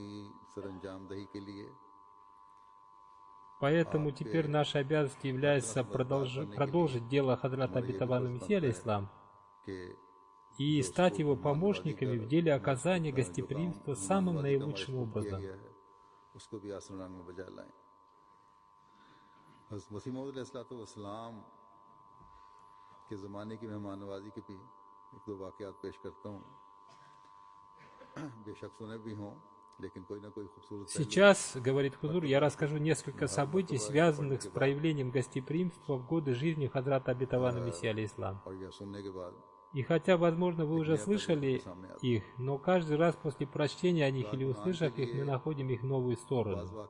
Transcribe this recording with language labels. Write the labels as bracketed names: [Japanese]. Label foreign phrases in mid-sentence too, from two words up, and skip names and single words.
[Russian] Поэтому теперь нашей обязанностью является продолжить дело Хадрата Обетованного Мессии алейхиссалам и стать его помощниками в деле оказания гостеприимства самым наилучшим образом. [Urdu] کے زمانے کی مہمان نوازی کے بھی ایک دو واقعات پیش کرتا ہوں، بے شک سنے بھی ہوں، لیکن کوئی نہ کوئی خوبصورت. [Russian] Сейчас, говорит Хузур, я расскажу несколько событий, связанных с проявлением гостеприимства в годы жизни Хадрата Обетованного Мессии алейхиссалам. И хотя, возможно, вы уже слышали их, но каждый раз после прочтения о них или услышав их, мы находим их новые стороны.